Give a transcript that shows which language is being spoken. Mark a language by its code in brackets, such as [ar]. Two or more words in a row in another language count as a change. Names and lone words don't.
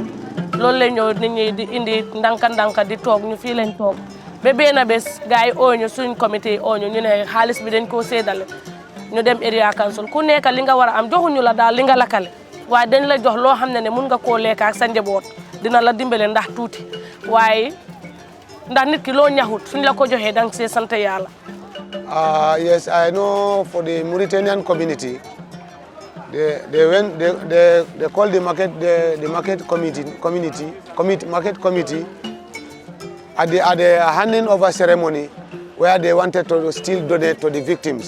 [wo] loolu la ñëw nit ñi di indi ndanka di toog ñu fii lañ toog ba benn bés gars yi ooñu suñ comité ooñu ñu ne xaalis bi dañ koo séddale ñu dem [en] area council [wo] ku nekk li nga war a am joxuñu la daal li nga lakkale waaye dañ la jox loo xam ne mun nga koo lekk ak sa njaboot dina la dimbale ndax tuuti waaye ndax nit ki loo ñaxut suñ la ko joxee danga see sant yàlla. [en] Yes, I know for the Mauritanian community. They call the market committee at the handing over ceremony where they wanted to still donate to the victims.